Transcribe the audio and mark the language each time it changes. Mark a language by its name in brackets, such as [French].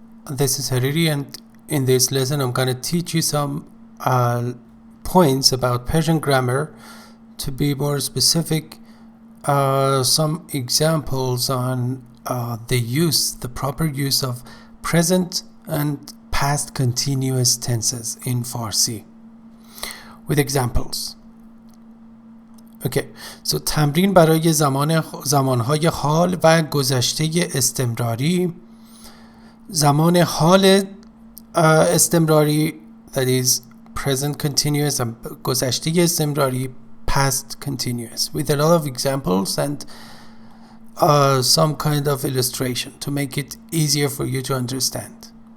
[English] This is Hariri, and in this lesson I'm going to teach you some points about Persian grammar. To be more specific, some examples on the proper use of present and past continuous tenses in Farsi with examples. [Persian] اوکی سو تمرین برای زمانهای حال و گذشته استمراری. [English] زمان حال استمراری that is present continuous and گذشته استمراری past continuous with a lot of examples and some kind of illustration to make it easier for you to understand.